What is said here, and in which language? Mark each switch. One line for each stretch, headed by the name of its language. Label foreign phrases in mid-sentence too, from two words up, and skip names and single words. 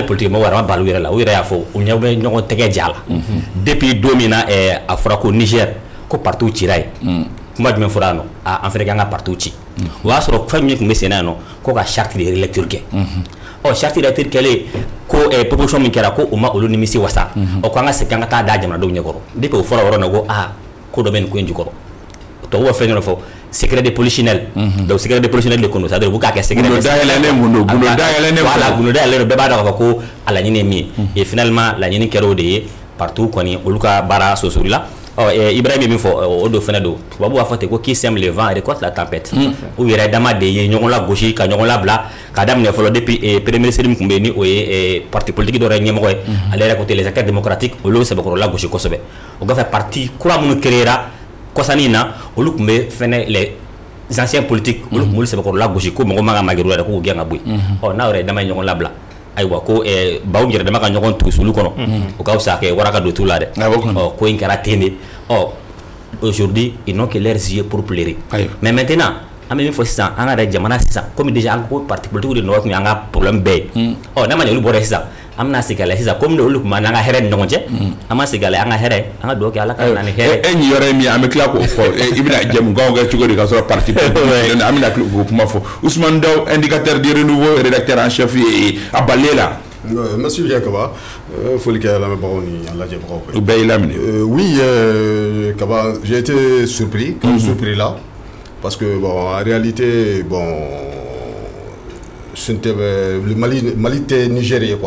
Bambara: politique mɔgɔ wɛrɛ ma bali u yɛrɛ la u yɛrɛ y'a fɔ u ɲɛ bɛ ɲɔgɔn tɛgɛ ja la depuis don min na a fɔra ko Niger ko partout cira ye kuma jumɛn fɔra yan nɔ an fɛnɛ k'an ka partout ci o y'a sɔrɔ fɛn min tun bɛ sen na yan nɔ ko ka
French: charte de relecture
Bambara: kɛ
French: charte de relecture
Bambara: kɛlen ko proposition min kɛra ko u ma olu nimisi wasa o ko an ka segin an ka taa da jamanadenw ɲɛkɔrɔ depuis o fɔra o yɔrɔ na ko ko dɔ bɛ nin ko in jukɔrɔ tubabuw bɛ fɛn dɔ fɔ
French: secret de polichinelle donc secret de polichinelle
Bambara: de kono c'est-à-dire u k'a kɛ secret gundo dayɛlɛnen voilà gundo dayɛlɛnen bɛɛ b'a dɔn k'a fɔ ko a laɲini ye min ye
French: et finalement
Bambara: laɲini kɛra o de ye partout kɔni olu ka baara sosorila Ibrahim ye min fɔ o do fɛnɛ don tubabuw b'a fɔ ten ko
French: qui sème le vent récolte la tempête
Bambara: u yɛrɛ dama de ye ɲɔgɔn lagosi ka ɲɔgɔn labila k'a daminɛ fɔlɔ depuis
French: premier ministre
Bambara: min tun bɛ yen ni o ye
French: parti politique
Bambara: dɔ yɛrɛ ɲɛmɔgɔ ye ale yɛrɛ
French: côté les acteurs démocratiques
Bambara: olu sɛbɛkɔrɔ lagosi kosɛbɛ o kɔfɛ parti kura minnu créera kɔsani in na olu tun bɛ fɛnɛ
French: les anciens politiques
Bambara: olu tun b'olu sɛbɛkɔrɔ lagosi ko mɔgɔ man kan ka magɛrɛ u yɛrɛ k'u gɛn ka bɔ yen n'a yɛrɛ dama ye ɲɔgɔn labila ayiwa ko baw yɛrɛ dama ka ɲɔgɔn tugu sulu kɔnɔ o ka fisa kɛ waraka don t'u la dɛ ko in kɛra ten de
French: aujourd'hui ils n'ont que leurs yeux pour pleurer mais maintenant
Bambara: an bɛ min fɔ sisan an ka yɛrɛ jamana sisan
French: comme déjà
Bambara: an ko
French: parti politique
Bambara: de nɔgɔ tun ye an ka problème bɛɛ ye n'a ma ɲɛ olu bɔra sisan an bɛna segin a la sisan comme olu tun b'an n'an ka hɛrɛ ni ɲɔgɔn cɛ an ma segin a la an ka hɛrɛ an ka dugawu kɛ ala ka na ni hɛrɛ ɲi yɔrɔ ye min an bɛ tila k'o fɔ i bɛna jɛmukanw kɛ cogo di ka sɔrɔ
French: parti politique
Bambara: an bɛna k'o kuma fɔ Ousmane Daw
French: indicateur du renouveau rédacteur en chef
Bambara: ye a balé la
French: Monsieur Kaba, faut que la oui, Kaba, j'ai été surpris, surpris là, parce que bon, en réalité, bon, le Mali était nigérien quoi.